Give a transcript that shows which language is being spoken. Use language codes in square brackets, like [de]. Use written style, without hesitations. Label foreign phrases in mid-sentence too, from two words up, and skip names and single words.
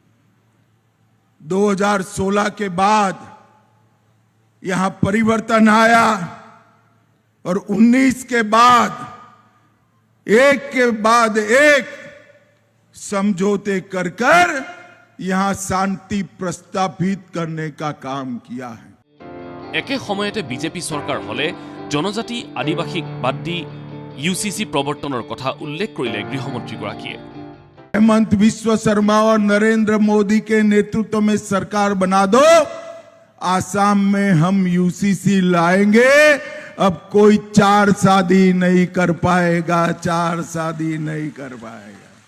[hi] 2016 के बाद यहां परिवर्तन आया और 19 के बाद एक के बाद एक समझौते कर यहां शांति प्रस्तापित करने का काम किया है। [as] একে সময়তে বিজেপি চৰকাৰ হলে জনজাতি আদিবাসীক বাদ দি UCC প্ৰৱৰ্তনৰ কথা উল্লেখ কৰিলে গৃহমন্ত্ৰীগৰাকীয়ে। [hi] हेमंत विश्व शर्मा और नरेंद्र मोदी के नेतृत्व में सरकार बना दो, आसाम में हम UCC लाएंगे। अब कोई 4 शादी नहीं कर पाएगा, 4 शादी नहीं कर पाएगा।